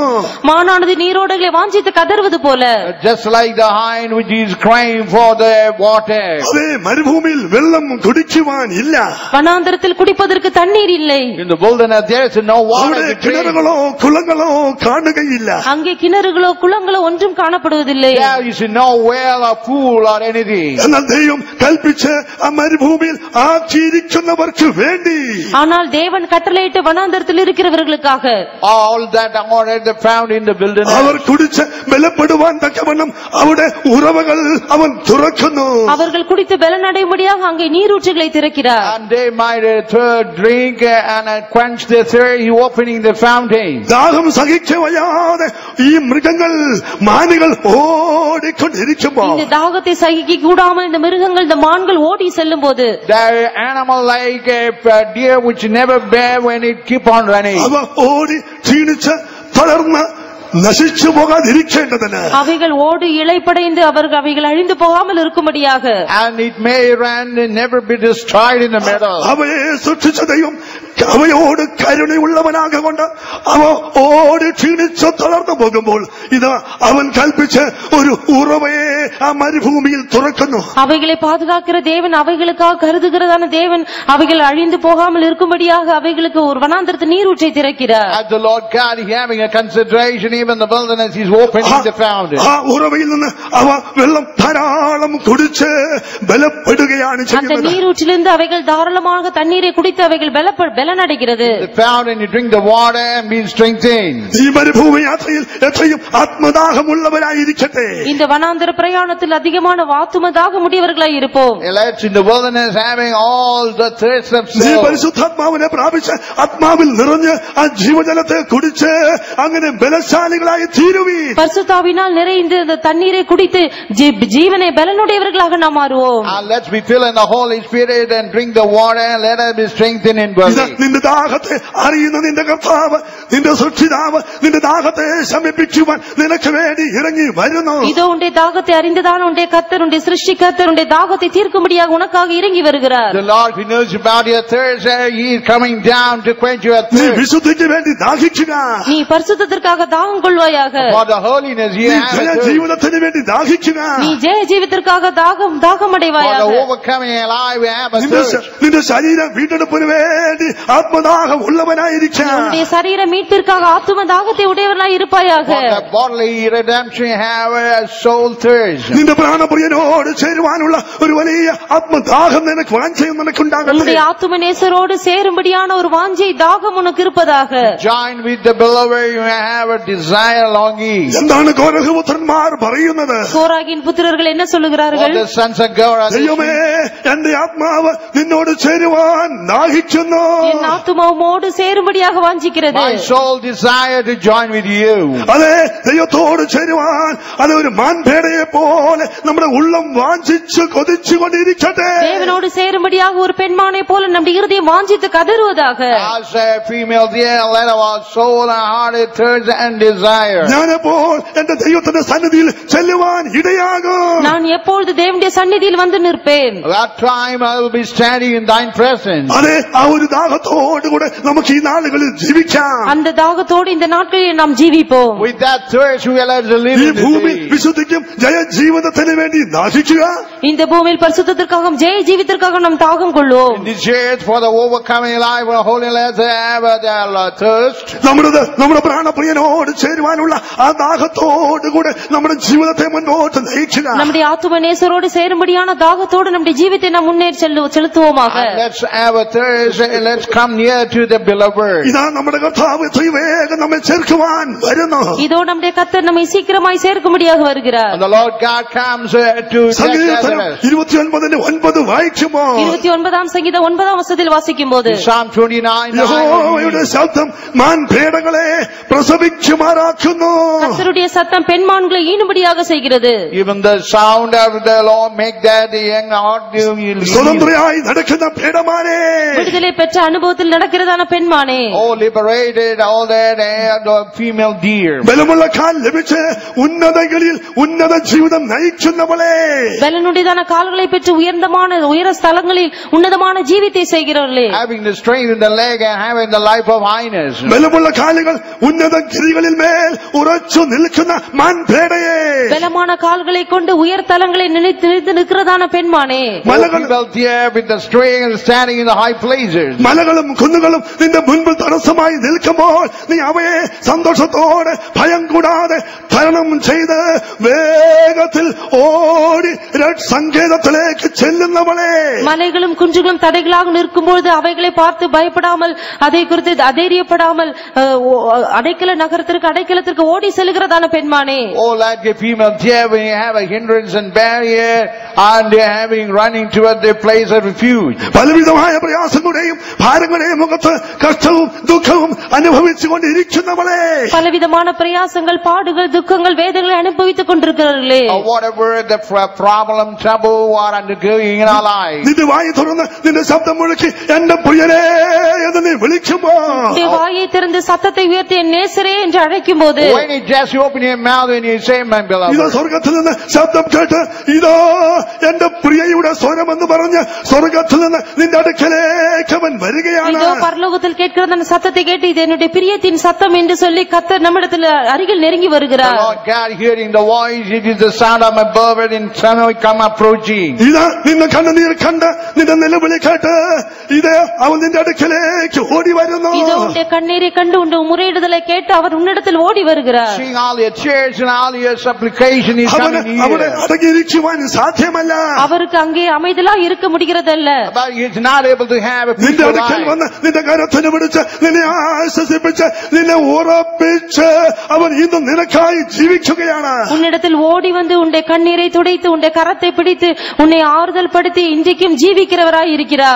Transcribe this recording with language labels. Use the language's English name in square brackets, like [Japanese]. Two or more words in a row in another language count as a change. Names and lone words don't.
[Tamil] மானானது நீரோடைகளை വാഞ്ചിத்து കതറുவது போல, [English] just like the hind which is crying for the water. [Malayalam] അതേ മരുഭൂമിയിൽ വെള്ളം കുടിക്കുവാൻ ഇല്ല. [Tamil] വനാന്തരത്തിൽ കുടിப்பதற்கு தண்ணீர் இல்லை. [English] In the wilderness there is no water to drink. [Malayalam] കിണറുകളോ കുളങ്ങളോ കാണുകയില്ല. [Tamil] அங்கே கிணறுகளோ குளங்களோ ஒன்றும் காணப்படுவதில்லை. [English] There is no well or pool or anything. [Malayalam] എന്നാൽ ദൈവം കൽപ്പിച്ച് ആ മരുഭൂമിയിൽ ആക്കിയിരിക്കുന്നവർക്ക് വേണ്ടി, [Tamil] ஆனால் தேவன் கட்டளையிட்டு வனாந்தரத்தில் இருக்கிறவர்களுக்காக, [English] all that are found in the wilderness, [Malayalam] അവർ കുടിച്ച് ബലപ്പെടുവാൻ തക്കവണ്ണം അവിടെ ഉറവകൾ അവൻ തുറക്കുന്നു. [Tamil] அவர்கள் குடித்து பலனடையும்படியாக அங்கே நீரூற்றுகளை திறக்கிறார். [English] and they might drink and quench their thirst. He opening the fountain. [Malayalam] ദാഹം സഹിക്കവയ്യാതെ ഈ മൃഗങ്ങൾ മാനുകൾ ഓടിക്കൊണ്ടിരിക്കുമ്പോൾ, [Tamil] இந்த தாகத்தை சகிக்க கூடாமல் இந்த மிருகங்கள் இந்த மான்கள் ஓடி செல்லும் போது, [English] the animal like a deer which never bear when it keep on running. [Malayalam] അവ ഓടി ക്ഷീണിച്ച് തളർന്ന് നശിച്ചു പോകാതിരിക്കേണ്ടതിന്, [Tamil] அவைகள் ஓடி இளைப்படைந்து அவைகள் அழிந்து போகாமல் இருக்கும்படியாக, [English] and it may run and never be destroyed in the meadow. [Malayalam] അവയെ സൃഷ്ടിച്ച ദൈവം അവയോട് കരുണയുള്ളവനാക കൊണ്ട് അവ ഓടി ക്ഷീണിച്ച് തളർന്നു പോകുമ്പോൾ ഇത് അവൻ കൽപ്പിച്ച് ഒരു ഉറവയെ ആ മരുഭൂമിയിൽ തുറക്കുന്നു. [Tamil] அவைகளை பாதுகாக்கிற தேவன், அவைகளுக்காக கருதுகிறதான தேவன், அவைகள் அழிந்து போகாமல் இருக்கும்படியாக அவைகளுக்கு ஒரு வனாந்தரத்து நீரூற்றை திறக்கிறார். [English] As the Lord God is having a consideration, even the wilderness is opening the fountain. [Malayalam] ആ ഉറവയിൽ നിന്ന് അവ വെള്ളം ധാരാളം കുടിച്ച് ബലപ്പെടുകയാണ് [Tamil] அந்த [Malayalam] ചെയ്യുന്നത്. [Tamil] நீரூற்றிலிருந்து அவைகள் தாராளமாக தண்ணீரை குடித்து அவைகள் பலனடைகிறது. [English] The fountain, you drink the water and be strengthened. [Malayalam] ഈ മരുഭൂമി യാത്രയിൽ എത്രയും ആത്മദാഹമുള്ളവരായിരിക്കട്ടെ. [Tamil] இந்த வனாந்தர பிரயாணத்தில் அதிகமான ஆத்துமதாக முடியவர்களாய் இருப்போம். [English] Let's in the wilderness having all the thirst of [Malayalam] നീ [English] soul. [Malayalam] പരിശുദ്ധാത്മാവിനെ പ്രാപിച്ച് ആത്മാവിൽ നിറഞ്ഞ് ആ ജീവജലത്തെ കുടിച്ച് അങ്ങനെ ബലശാലികളായി തീരുവീൻ. [Tamil] பரிசுத்தாவினால் நிறைந்து இந்த தண்ணீரை குடித்து ஜீவனை பலனுடையவர்களாக நாம் மாறுவோம். [English] Let's be filled in the Holy Spirit and drink the water and let us be strengthened in body. [Malayalam] നിന്റെ ദാഹത്തെ അറിയുന്ന നിന്റെ കർത്താവ്, നിന്റെ സൃഷ്ടിതാവ് നിന്റെ ദാഹത്തെ ശമിപ്പിക്കുവാൻ നിനക്ക് വേണ്ടി ഇറങ്ങി വരുന്നു. [Tamil] இதோ உன்னுடைய தாகத்தை அறிந்ததான உன்னுடைய கர்த்தர், உன்னுடைய சிருஷ்டிகர்த்தர் உன்னுடைய தாகத்தை தீர்க்கும்படியாக உனக்காக இறங்கி வருகிறார். [English] The Lord who knows about your thirst, He is coming down to quench your [Malayalam] നീ [English] thirst. [Malayalam] വിശുദ്ധിക്ക് വേണ്ടി ദാഹിക്കുക. [Tamil] நீ பரிசுத்தத்திற்காக தாகம் கொள்வாயாக. [English] For the holiness you [Malayalam] നീ [English] have a [Malayalam] ജയ [English] thirst. [Malayalam] ജീവിതത്തിന് വേണ്ടി ദാഹിക്കുക. [Tamil] நீ ஜெய ஜீவித்திற்காக தாகம் [English] For [Tamil] அடைவாயாக. [English] the overcoming alive we have a thirst. [Malayalam] നിന്റെ ശരീരം വീണ്ടെടുപ്പിന് വേണ്ടി ആത്മദാഹം ഉള്ളവനായിരിക്കുക. [Tamil] உன்னுடைய சரீர மீட்பிற்காக ஆத்தும தாகத்தை உடையவர்களாய் இருப்பாயாக. [English] For the bodily redemption have a soul thirst. [Malayalam] നിന്റെ പ്രാണപ്രിയനോട് ചേരുവാനുള്ള ഒരു വലിയ ആത്മദാഹം നിനക്ക് വാഞ്ചയും നിനക്കുണ്ടാകട്ടെ. [Tamil] உன்னுடைய ஆத்தும நேசரோடு சேரும்படியான ஒரு வாஞ்சை தாகம் உனக்கு இருப்பதாக. [English] Join with the beloved, you have a desire longing. [Malayalam] എന്താണ് കോരഹപുത്രന്മാർ പറയുന്നത്? [Tamil] கோராகின் புத்திரர்கள் என்ன [English] For [Tamil] சொல்லுகிறார்கள்? [English] the sons of God, [Malayalam] ദൈവമേ, എന്റെ ആത്മാവ് നിന്നോട് ചേരുവാൻ ദാഹിക്കുന്നു. [Tamil] என் ஆத்துமாவோடு சேரும்படியாக வாஞ்சிக்கிறது. [English] my soul desire to join with you. [Malayalam] അതെ, ദൈവത്തോട് ചേരുവാൻ അത് ഒരു മാൻപേടയെ പോലെ നമ്മുടെ ഉള്ളം വാഞ്ചിച്ച് കൊതിച്ചുകൊണ്ടിരിക്കട്ടെ. [Tamil] தேவனோடு சேரும்படியாக ஒரு பெண்மானை போல நம்முடைய இருதயம் வாஞ்சித்து கதறுவதாக. [English] As a female deer, let our soul and heart thirst and desire. [Malayalam] ഞാനപ്പോൾ എന്റെ ദൈവത്തിന്റെ സന്നിധിയിൽ ചെല്ലുവാൻ ഇടയാകും. [Tamil] நான் எப்பொழுது தேவனுடைய சந்நிதியில் வந்து நிற்பேன். [English] That time I will be standing in thine presence. [Malayalam] അതെ, ആ ഒരു ദാഹത്തോടുകൂടെ നമുക്ക് ഈ നാളുകളിൽ ജീവിക്കാം. [Tamil] அந்த தாகத்தோடு இந்த நாட்களில் நாம் ஜீவிப்போம். [English] With that thirst we will have to live [Malayalam] ഈ [English] in [Malayalam] ഭൂമി [English] the day. [Malayalam] വിശുദ്ധിക്കും ജയജീവിതത്തിന് വേണ്ടി ദാഹിക്കുക. [Tamil] இந்த பூமியில் பரிசுத்தத்திற்காகவும் ஜெய ஜீவித்திற்காக நாம் தாகம் கொள்வோம். [English] In this year for the overcoming life of holiness have the thirst. [Malayalam] നമ്മുടെ പ്രാണപ്രിയനോട് ചേരുവാനുള്ള ആ ദാഹത്തോടുകൂടെ നമ്മുടെ ജീവിതത്തെ മുന്നോട്ട് നയിക്കുക. [Tamil] நம்முடைய ஆத்தும நேசரோடு சேரும்படியான தாகத்தோடு நம்முடைய ஜீவித்தை நாம் முன்னேறி செலுத்துவோமாக. [English] And let's have a thirst and let's come near to the beloved. [Malayalam] ഇതാ നമ്മുടെ കർത്താവ് എത്രയും വേഗം നമ്മെ ചേർക്കുവാൻ വരുന്നു. [Tamil] இதோ நம்முடைய கர்த்தர் நம்மை சீக்கிரமாய் சேர்க்கும்படியாக வருகிறார். [English] And the Lord God comes to [Malayalam] സങ്കീർത്തനം 29:9 വായിക്കുമോ? [Tamil] 29ஆம் சங்கீதம் 9ஆம் வசனத்தில் வாசிக்கும்போது, [English] Psalm 29:9. [Malayalam] യഹോവയുടെ ശബ്ദം മാൻപേടകളെ പ്രസവിക്കുമാറാക്കുന്നു. [Tamil] கர்த்தருடைய சத்தம் பெண்மான்களை ஈனும்படியாக செய்கிறது. [English] Even the sound of the Lord make that the young heart. [Malayalam] സ്വതന്ത്രയായി നടക്കുന്ന പേടമാനെ, [Tamil] விடுதலை பெற்ற அனுபவத்தில் நடக்கிறதான பெண்மானே, [English] Oh, liberated all that and female deer. [Malayalam] ബലമുള്ള കാൽ ലഭിച്ച് ഉന്നതങ്ങളിൽ ഉന്നത ജീവിതം നയിക്കുന്നവളെ, [Tamil] பலனுடையதான கால்களை பெற்று உயர ஸ்தலங்களில் உன்னதமான ஜீவித்தை செய்கிறவர்களே, [English] Having the strength in the leg and having the life of highness. [Malayalam] ബലമുള്ള കാലുകൾ ഉന്നത ഗിരികളിൽ മേൽ ഉറച്ചു നിൽക്കുന്ന മാൻപേടയെ, [Tamil] பலமான கால்களை கொண்டு உயர் தலங்களை நினைத்து நிற்கிறதான பெண்மானே, [English] Female deer with the strength standing in the high places. [Malayalam] മലകളും കുന്നുകളും നിന്റെ മുൻപിൽ തടസ്സമായി നിൽക്കുമ്പോൾ നീ അവയെ സന്തോഷത്തോടെ ഭയം കൂടാതെ തരണം ചെയ്ത് വേഗത്തിൽ ഓടി സങ്കേതത്തിലേക്ക് ചെല്ലുന്നവളെ, [Tamil] மலைகளும் குன்றுகளும் தடைகளாக நிற்கும்போது அவைகளை பார்த்து பயப்படாமல் அதை குறித்து அதைரியப்படாமல் அடைக்கலத்திற்கு ஓடி செல்கிறதான பெண்மானே, [English] Oh, like a female deer when you have a hindrance and barrier and they're having running toward their place of refuge. [Malayalam] പലവിധമായ പ്രയാസങ്ങളുടെയും ഭാരങ്ങളുടെയും മുഖത്ത് കഷ്ടവും ദുഃഖവും അനുഭവിച്ചുകൊണ്ടിരിക്കുന്നവളെ, [Tamil] பலவிதமான பிரயாசங்கள் பாடுகள் துக்கங்கள் வேதங்களை அனுபவித்துக் கொண்டிருக்கிறார்களே, [English] Or whatever the problem, trouble, or undergoing in our life. [Malayalam] നിന്റെ വായി തുറന്ന് നിന്റെ ശബ്ദം മുഴക്കി എന്റെ പ്രിയനേ എന്ന് നീ വിളിക്കുമ്പോ, [Tamil] வாயை திறந்து சத்தத்தை உயர்த்தி என் நேசரே என்று அழைக்கும் போது, [English] When you just open your mouth and you say, My [Malayalam] ഇതോ [English] beloved, [Malayalam] സ്വർഗത്തിൽ നിന്ന് ശബ്ദം കേട്ട് ഇതോ എന്റെ പ്രിയയുടെ സ്വരമെന്ന് പറഞ്ഞ് സ്വർഗത്തിൽ നിന്ന് നിന്റെ അടുക്കലേക്ക് അവൻ വരികയാണ്. [Tamil] இதோ பரலோகத்தில் கேட்கிறதான சத்தத்தை கேட்டு இது என்னுடைய பிரியத்தின் சத்தம் என்று சொல்லி கர்த்தர் நம்மிடத்தில் அருகில் நெருங்கி [English] the [Tamil] வருகிறார். [English] Lord God hearing the voice, it is the sound of my beloved and son will come approaching. [Malayalam] ഇതാ നിന്നെ കണ്ണുനീർ കണ്ട് നിന്റെ നിലവിളി കേട്ട് ഇത് അവൻ നിന്റെ അടുക്കലേക്ക് ഓടി വരുന്നു. [Tamil] இதோ உன்னுடைய கண்ணீரை கண்டு உன்னுடைய முறையிடுதலை கேட்டு அவர் உன்னிடத்தில் ஓடி வருகிறார். [English] Seeing all your tears and all your supplication is [Malayalam] അവന് [English] coming [Malayalam] അവിടെ [English] here. [Malayalam] അടങ്ങിയിരിക്കുവാൻ സാധ്യമല്ല. [Tamil] அவருக்கு அங்கே அமைதலா இருக்க முடிகிறதல்ல. [English] But he is not able to have a [Malayalam] നിന്റെ [English] peaceful [Malayalam] അടുക്കൽ [English] life. [Malayalam] വന്ന് നിന്റെ കരത്തിന് പിടിച്ച് നിന്നെ ആശ്വസിപ്പിച്ച് നിന്നെ ഉറപ്പിച്ച് അവൻ ഇന്നും നിനക്കായി ജീവിക്കുകയാണ്. [Tamil] உன்னிடத்தில் ஓடி வந்து உன்னுடைய கண்ணீரை துடைத்து உன்னுடைய கரத்தை பிடித்து உன்னை ஆறுதல் படுத்தி இன்றைக்கும் ஜீவிக்கிறவராய் இருக்கிறார்.